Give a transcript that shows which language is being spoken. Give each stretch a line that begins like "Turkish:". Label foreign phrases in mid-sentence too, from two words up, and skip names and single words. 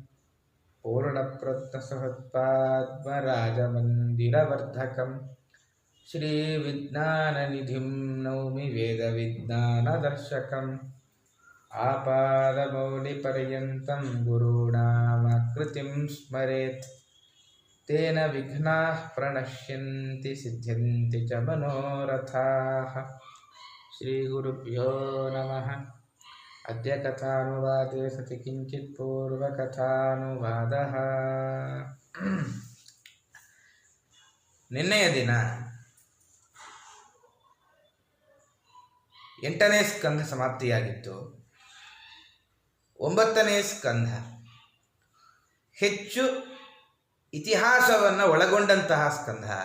Sanskrit: पूर्णप्रज्ञसहत्पाद्मराजमन्दिरवर्धकं श्रीविज्ञाननिधिं नौमि वेदविज्ञानदर्शकम् आपादमौलिपर्यन्तं गुरूणामाकृतिं स्मरेत् तेन विघ्नाः प्रणश्यन्ति सिद्ध्यन्ति च मनोरथाः। श्रीगुरुभ्यो नमः। अद्य कथानुवादे सति किञ्चित् पूर्वकथानुवादः।
Kannada: ನಿನ್ನೆಯ ದಿನ 8ನೇ ಸ್ಕಂಧ ಸಮಾಪ್ತಿಯಾಗಿತ್ತು. 9ನೇ ಸ್ಕಂಧ ಹೆಚ್ಚು ಇತಿಹಾಸವನ್ನು ಒಳಗೊಂಡಂತಹ ಸ್ಕಂಧ.